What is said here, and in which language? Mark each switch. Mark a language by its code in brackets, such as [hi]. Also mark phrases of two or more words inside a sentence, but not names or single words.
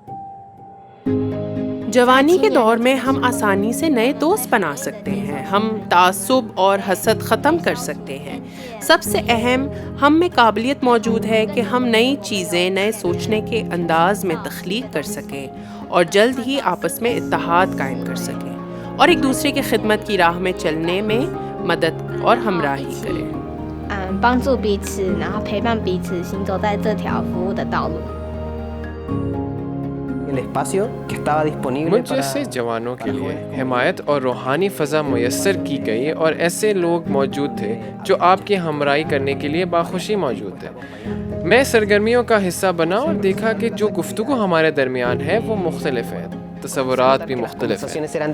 [ur] جوانی کے دور میں ہم آسانی سے نئے دوست بنا سکتے ہیں، ہم تعصب اور حسد ختم کر سکتے ہیں۔ سب سے اہم، ہم میں قابلیت موجود ہے کہ ہم نئی چیزیں نئے سوچنے کے انداز میں تخلیق کر سکیں اور جلد ہی آپس میں اتحاد قائم کر سکیں اور ایک دوسرے کی خدمت کی راہ میں چلنے میں مدد اور ہمراہی کریں۔ [zh] 帮助彼此，然后陪伴彼此行走在这条服务的道路。 [ur] مجھ جیسے جوانوں کے لیے حمایت اور روحانی فضا میسر کی گئی اور ایسے لوگ موجود تھے جو آپ کی ہمراہی کرنے کے لیے باخوشی موجود تھے۔ میں سرگرمیوں کا حصہ بنا اور دیکھا کہ جو گفتگو ہمارے درمیان ہے وہ مختلف ہے، تصورات بھی مختلف ہیں۔